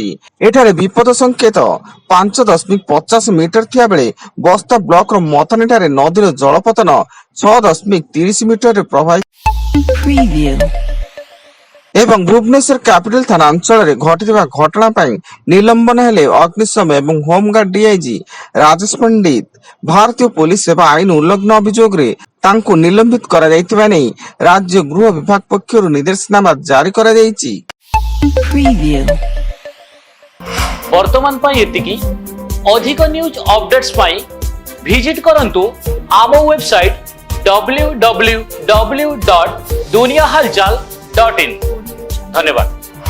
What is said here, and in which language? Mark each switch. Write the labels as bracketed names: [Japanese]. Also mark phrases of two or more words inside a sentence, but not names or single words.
[Odia] ଏଠାରେ ବିପଦ ସଙ୍କେତ 5.50 ମିଟର ଥିବା ବେଳେ ବସ୍ତା ବ୍ଲକର ମଥାନି ଠାରେ ନଦୀର ଜଳପତନ 6.30 ମିଟରରେ ପ୍ରଭାବିତ ଏବଂ ଭୁବନେଶ୍ୱର କ୍ୟାପିଟାଲ ଥାନା ଅଞ୍ଚଳରେ ଘଟିଥିବା ଘଟଣା ପାଇଁ ନିଲମ୍ବନ ହେଲେ ଅଗ୍ନିଶମ ଏବଂ ହୋମଗାର୍ଡ ଡିଆଇଜି ରାଜେଶ ପଣ୍ଡିତ। ଭାରତୀୟ ପୋଲିସ ସେବା ଆଇନ ଉଲ୍ଲଙ୍ଘନ ଅଭିଯୋଗରେ ତାଙ୍କୁ ନିଲମ୍ବିତ କରାଯାଇଥିବା ନେଇ ରାଜ୍ୟ ଗୃହ ବିଭାଗ ପକ୍ଷରୁ ନିର୍ଦ୍ଦେଶନାମା ଜାରି କରାଯାଇଛି। Preview. ବର୍ତ୍ତମାନ ପାଇଁ ଏତିକି। ଅଧିକ [English] news updates [Odia] ପାଇଁ ଭିଜିଟ୍ କରନ୍ତୁ ଆମ ୱେବସାଇଟ୍ www.duniahalchal.in। ଧନ୍ୟବାଦ।